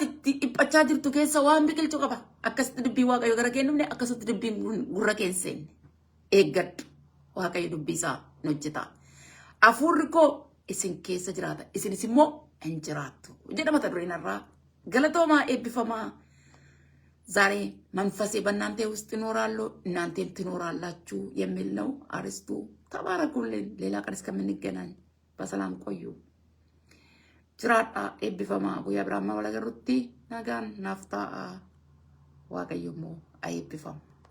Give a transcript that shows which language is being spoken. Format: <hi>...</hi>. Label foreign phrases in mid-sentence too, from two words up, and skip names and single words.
<om>ipachaa jirtu keessa waan biqilchu qaba akkasitti dubbii waaqayyo gara kennumne akkasitti dubbiin gurra keesseen eeggadhu waaqayyo dubbii isaa hojjeta afuurri koo isin keessa jiraata isinis immoo hin jiraattu jedha mata dureen irraa galatoomaa eebbifamaa</om> <am>ዛሬ መንፈሴ በእናንተ ውስጥ ይኖራሉ እናንተም ትኖራላችሁ የሚል ነው አርስቱ ተባረኩልን ሌላ ቀን እስከምንገናኝ በሰላም ቆዩ</am> <om>Jiraadha eebbifamaa guyyaa biraammaa wal agarrutti nagaan naaf ta'a waaqayyo immoo haa eebbifamu.</om>